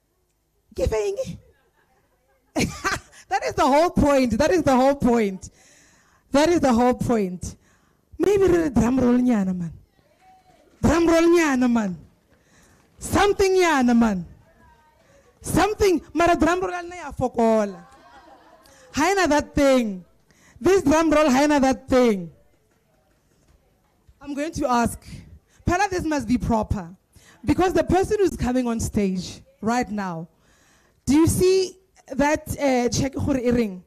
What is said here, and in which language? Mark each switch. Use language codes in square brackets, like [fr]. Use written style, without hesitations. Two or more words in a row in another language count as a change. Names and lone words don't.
[en] Giving. That is the whole point. That is the whole point. That is the whole point. Maybe a drum roll nyana man. Drum roll nyana man. Something nyana man. [nso] Something, mara [en] drum roll [nso] na ya fokola. [en] Haina that thing. This drum roll haina that thing. I'm going to ask, Pala, this must be proper. Because the person who's coming on stage right now, do you see that check ring?